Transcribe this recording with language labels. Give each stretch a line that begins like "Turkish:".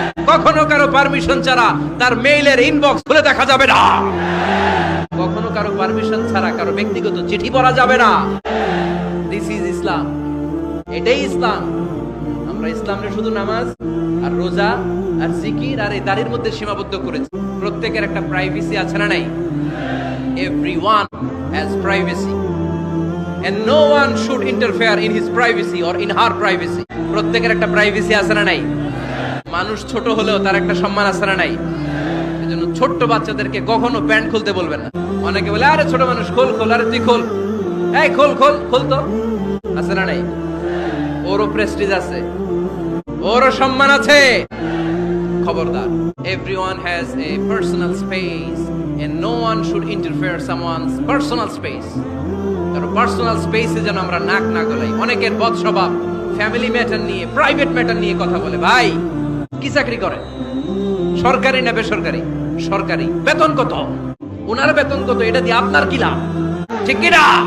Bangla: কখনো কারো পারমিশন ছাড়া তার মেইলের ইনবক্স খুলে দেখা যাবে না। কখনো কারো পারমিশন ছাড়া কারো ব্যক্তিগত চিঠি পড়া যাবে না।
English: this is Islam,
Bangla: এটাই ইসলাম। আমরা ইসলামে শুধু নামাজ আর রোজা আর জিকির আর এই দাড়ির মধ্যে সীমাবদ্ধ করেছি। প্রত্যেকের একটা প্রাইভেসি আছে না নাই?
English: Everyone has privacy and no one should interfere in his privacy or in her privacy.
Bangla: প্রত্যেকের একটা প্রাইভেসি আছে না নাই? মানুষ ছোট হলেও তার একটা সম্মান আছে না নাই? এজন্য ছোট্ট বাচ্চাদেরকে কখনো প্যান্ট খুলতে বলবেন না। অনেকে বলে আরে ছোট মানুষ খোল খোল, আরে তুই খোল, এই খোল খোল খোল তো, আছে না নাই? ওরও প্রেস্টিজ আছে, ওরও সম্মান আছে। খবরদার,
English: everyone has a personal space and no one should interfere someone's personal space.
Bangla: কারণ পার্সোনাল স্পেসে যেন আমরা নাক না গলাই। অনেকের বদ স্বভাব ফ্যামিলি ম্যাটার নিয়ে, প্রাইভেট ম্যাটার নিয়ে কথা বলে। ভাই কি চাকরি করে? সরকারি না বেসরকারি? সরকারি। বেতন কত? ওনার বেতন কত? এটা দিয়ে আপনার কি লাভ? ঠিক কি না?